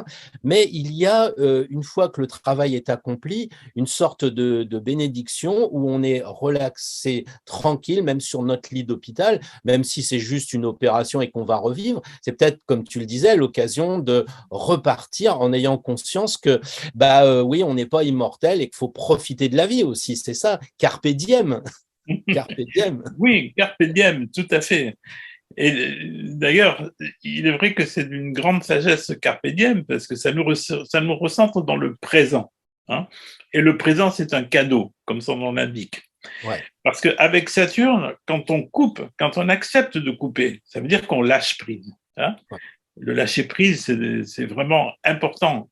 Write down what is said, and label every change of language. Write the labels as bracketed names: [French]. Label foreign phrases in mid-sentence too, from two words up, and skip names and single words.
[French] Mais il y a, une fois que le travail est accompli, une sorte de bénédiction où on est relaxé, tranquille, même sur notre lit d'hôpital, même si c'est juste une opération et qu'on va revivre. C'est peut-être, comme tu le disais, l'occasion de repartir en ayant conscience que oui, on n'est pas immortel et qu'il faut profiter de la vie aussi, c'est ça, [Latin] carpe diem. Carpe diem. Oui, carpe diem, [French] tout à fait. Et d'ailleurs, il est vrai que c'est d'une grande sagesse ce [Latin] carpe diem [French] parce que ça nous recentre dans le présent. Hein. Et le présent, c'est un cadeau, comme son nom l'indique. Ouais. Parce qu'avec Saturne, quand on coupe, quand on accepte de couper, ça veut dire qu'on lâche prise. Hein. Ouais. Le lâcher prise, c'est vraiment important.